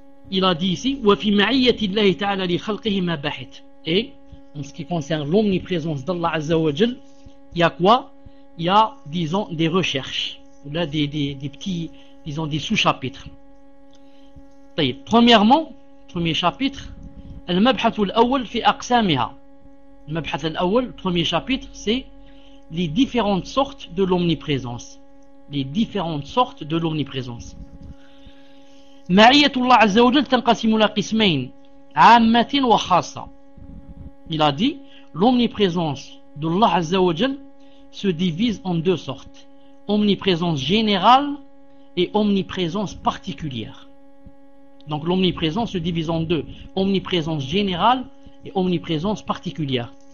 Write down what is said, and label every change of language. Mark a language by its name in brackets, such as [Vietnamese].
[French] Il a dit ici, [Arabic] wa fi ma'iyyati Allah Ta'ala li khalqihi ma bahit. [French] Et en ce qui concerne l'omniprésence d'Allah Azza wa Jal, il y a quoi? Il y a, disons, des recherches, ou là des petits, disons, des sous-chapitres. [Arabic] طيب, [French] premièrement, premier chapitre, [Arabic] المبحث الأول في أقسامها. المبحث الأول, [French] premier chapitre, c'est les différentes sortes de l'omniprésence. Les différentes sortes de l'omniprésence. [Arabic] معية الله عز وجل تنقسم إلى قسمين عامة وخاصة. [French] Il a dit, l'omniprésence de Allah Azza wa Jal se divise en deux sortes, omniprésence générale et omniprésence particulière. Donc l'omniprésence se divise en deux, omniprésence générale et omniprésence particulière.